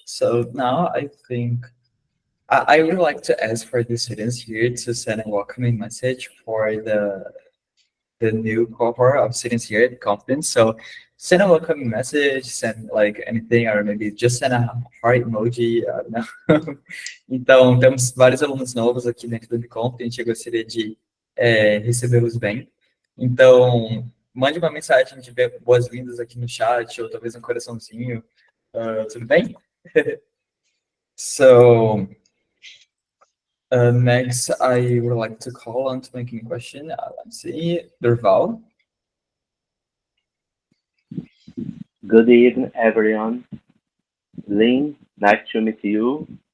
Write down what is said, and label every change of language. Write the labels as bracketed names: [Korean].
[English] So now I think I would like to ask for the students here to send a welcoming message for the new cohort of students here at the conference. So send a welcoming message, send like anything, or maybe just send a heart emoji. I don't know. [Portuguese] Então, temos vários alunos novos aqui dentro do Conf, a gente gostaria de recebê-los bem. Então, mande uma mensagem de boas-vindas aqui no chat, ou talvez um coraçãozinho. Tudo bem? [English] So, next, I would like to call on to making a question. Let's see, Durval. Good evening, everyone. Lynn, nice to meet you.